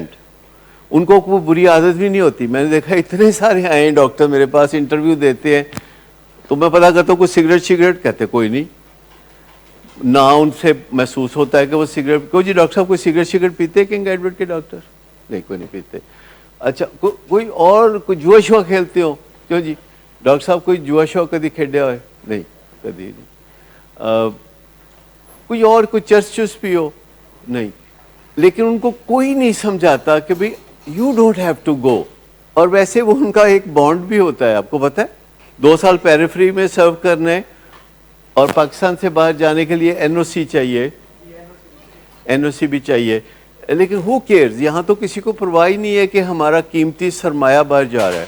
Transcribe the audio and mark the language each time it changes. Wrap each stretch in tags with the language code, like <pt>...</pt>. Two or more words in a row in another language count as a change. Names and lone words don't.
<ur>ان کو کوئی بری عادت بھی نہیں ہوتی. میں نے دیکھا اتنے سارے آئے ہیں ڈاکٹر میرے پاس, انٹرویو دیتے ہیں تو میں پتا کرتا ہوں کوئی سگریٹ کہتے کوئی نہیں. نہ ان سے محسوس ہوتا ہے کہ وہ سگریٹ, کوئی جی ڈاکٹر صاحب کوئی سگریٹ پیتے کنگ ایڈورڈ کے ڈاکٹر؟ نہیں, کوئی نہیں پیتے. اچھا کوئی اور کوئی جوا شوا کھیلتے ہو؟</ur> <pa>کیوں جی ڈاکٹر صاحب کوئی جوا شوا کدی کھیڈیا ہوئے؟ نہیں, کدی نہیں.</pa> <ur>کوئی اور کوئی چرس پیو؟ نہیں. لیکن ان کو کوئی نہیں سمجھاتا کہ بھئی</ur> <en>you don't have to go.</en> <ur>اور ویسے وہ ان کا ایک بانڈ بھی ہوتا ہے, آپ کو پتہ ہے, 2 سال پیریفری میں سرو کرنے اور پاکستان سے باہر جانے کے لیے این او سی چاہیے, این او سی بھی چاہیے. لیکن</ur> <en>who cares,</en> <ur>یہاں تو کسی کو پرواہ نہیں ہے کہ ہمارا قیمتی سرمایہ باہر جا رہا ہے.</ur>